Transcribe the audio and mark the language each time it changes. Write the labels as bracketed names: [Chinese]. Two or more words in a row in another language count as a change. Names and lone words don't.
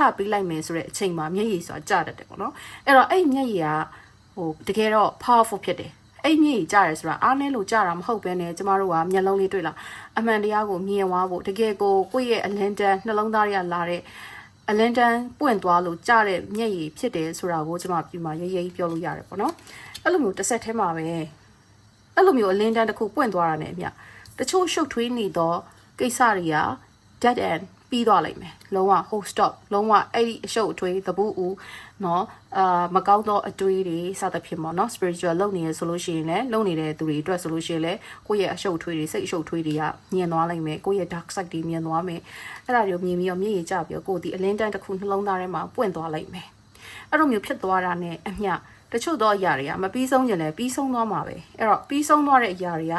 [Burmese] ပေးလိုက်မယ်ဆိုတဲ့အချိန်မှာမျက်ရည်ဆိုတာကျတတ်တယ်ပေါ့နော်အဲ့တော့အဲ့မျက်ရည်ကတကယ်တော့ powerful ဖြစ်တယ်အဲ့မျက်ရည်ကျရဲဆိုတာအားနည်းလို့ကျတာမဟုတ်ဘဲနဲ့ကျမတို့ကမျက်လုံးလေးတွေ့လာအမှန်တရားကိုမြင်သွားဖို့တကယ်ကိုယ့်ရဲ့အလင်းတန်းနှလုံးသားတွေကလာတဲ့အလင်းတန်းပွင့်သွားလို့ကျတဲ့မျက်ရည်ဖြစ်တယ်ဆိုတာကိုကျမပြမရေးရေးပြောလို့ရတယ်ပေါ့နော်အဲ့လိုမျိုးတစ်ဆက်တည်းမှာပဲအဲ့လိုမျိုးအလ င်းတန်းတစ်ခုပွင့်သွားတာနဲ့အမျှတချို့ရှုပ်ထွေးနေသောကိစ္စတွေက [English] dead end [Burmese] ပြီးသွားလိမ့်မယ်လုံးဝ [English] whole stop [Burmese] လုံးဝအဲ့ဒီအရှုပ်အထွေးသဘူးဦးเนาะမကောင်းသောအတွေးတွေစသဖြင့်ပေါ့เนาะ spiritual လုပ်နေရဆိုလို့ရှိရင်လည်းလုပ်နေတဲ့သူတွေအတွက်ဆိုလို့ရှိရင်လည်းကိုယ့်ရဲ့အရှုပ်အထွေးတွေစိတ်အရှုပ်အထွေးတွေကမြင်သွားလိမ့်မယ်ကိုယ့်ရဲ့ dark side တွေမြင်သွားမယ်အဲ့ဒါတွေကိုမြင်ပြီးတော့မျက်ရည်ကျပြီးတော့ကိုယ်ဒီအလင်းတန်းတစ်ခုနှလုံးသားထဲမှာပွင့်သွားလိမ့်မယ်အဲ့လိုမျိုးဖြစ်သွားတာနဲ့အမျှတချို့သောအရာတွေကမပြီးဆုံးရင်လည်းပြီးဆုံးသွားမှာပဲအဲ့တော့ပြီးဆုံးသွားတဲ့အရာတွေက